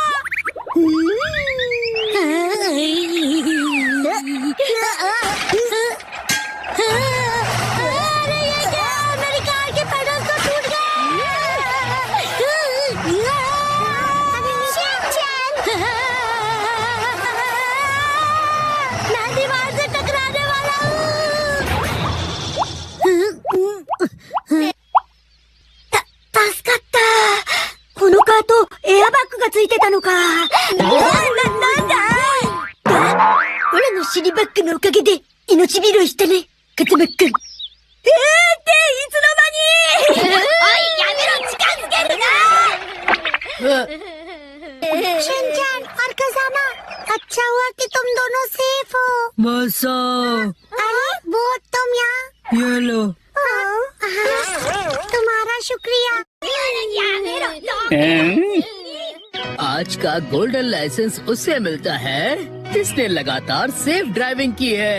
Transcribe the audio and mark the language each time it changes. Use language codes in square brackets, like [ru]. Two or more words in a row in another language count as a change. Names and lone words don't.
[hi] अरे ये क्या, मेरी कार के पेडल तो टूट मैं दीवार से टकराने वाला हूँ। [ja] 助かった。このカート、エアバッグがついてたのか。なんだオラの尻バッグのおかげで命拾いしたね、風間くん。っていつの間におい、やめろ、近づけるな [hi] शिनचैन और कज़ामा, अच्छा हुआ कि तुम दोनों सेफ हो। मसा, अरे वो तुम यहाँ। ये लो। तुम्हारा शुक्रिया। आज का [en] golden license [hi] उससे मिलता है जिसने लगातार [en] safe driving [hi] की है।